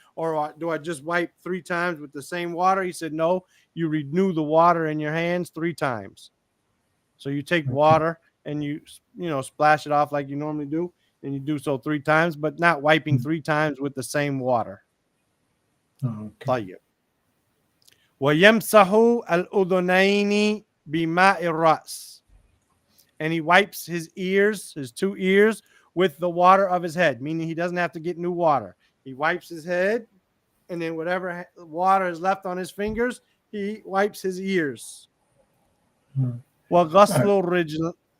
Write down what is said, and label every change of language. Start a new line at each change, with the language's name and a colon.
English: Or do I just wipe 3 times with the same water? He said, no, you renew the water in your hands 3 times. So you take water and you splash it off like you normally do, and you do so 3 times, but not wiping 3 times with the same water.
Arabic: طيب. ويمسح الأذنين بماء الرأس.
English: And he wipes his ears, his 2 ears, with the water of his head, meaning he doesn't have to get new water. He wipes his head, and then whatever water is left on his fingers, he wipes his ears.
Arabic: وغسل الرجل.